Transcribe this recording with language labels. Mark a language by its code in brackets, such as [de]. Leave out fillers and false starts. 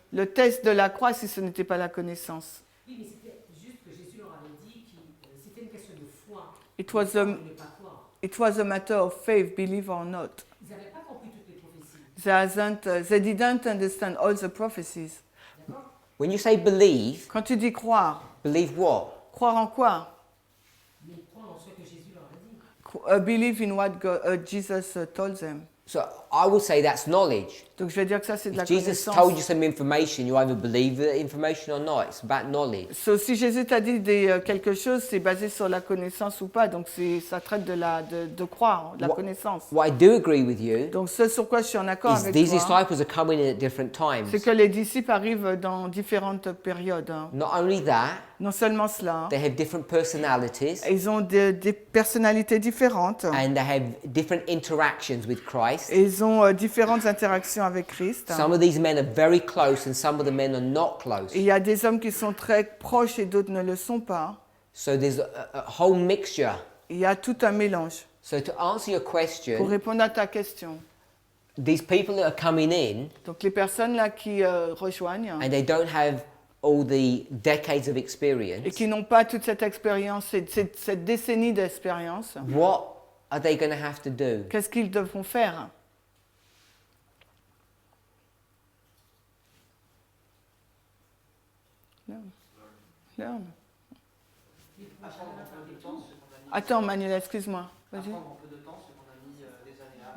[fr] le test de la croix si ce n'était pas la connaissance? Oui, mais c'était juste que Jésus leur avait dit que c'était une question de foi. [en] It was a, [fr] Ne pas croire. [en] it was a matter of faith, believe or not. [fr] Ils n'avaient pas compris toutes les prophéties. [en] They didn't understand all the prophecies. [fr] D'accord? [en] When you say believe, [fr] Quand tu dis croire, [en] believe what? [fr] croire en quoi? Mais croire en ce que Jésus leur a dit. [en] Believe in what Jesus told them. So I would say that's knowledge. [fr] Donc je vais dire que ça c'est de la [en] If Jesus [fr] connaissance. [en] told you some information, you either believe the information or not. It's about knowledge. [fr] So, si Jésus t'a dit quelque chose, c'est basé sur la connaissance ou pas. Donc ça traite de croire, de la connaissance. [en] What I do agree with you [fr] Donc ce sur quoi je suis en accord [en] is [fr] avec [en] these [fr] toi, [en] disciples are coming in at different times. [fr] c'est que les disciples arrivent dans différentes périodes. hein. [en] Not only that, [fr] Non seulement cela, [en] they have different personalities [fr] ils ont des personnalités différentes. [en] and they have different interactions with Christ. [fr] Et ils ont différentes interactions avec Christ. [en] Some of these men are very close and some of the men are not close. [fr] Et il y a des hommes qui sont très proches et d'autres ne le sont pas. [en] So there's a whole mixture. [fr] Il y a tout un mélange. [en] So to answer your [fr] Pour [en] question, [fr] répondre à ta question, [en] these people that are coming in [fr] donc les personnes là qui rejoignent [en] and they don't have all the decades of [fr] et [en] experience, [fr] qui n'ont pas toute cette expérience, cette décennie d'expérience, [en] what are they going to have to do? [fr] qu'est-ce qu'ils devront faire? [en] Learn. [fr] Apprendre un peu de temps, ce qu'on a mis. Attends Manuel, excuse-moi. Vas-y. Apprendre un peu de temps, ce qu'on a mis des années à.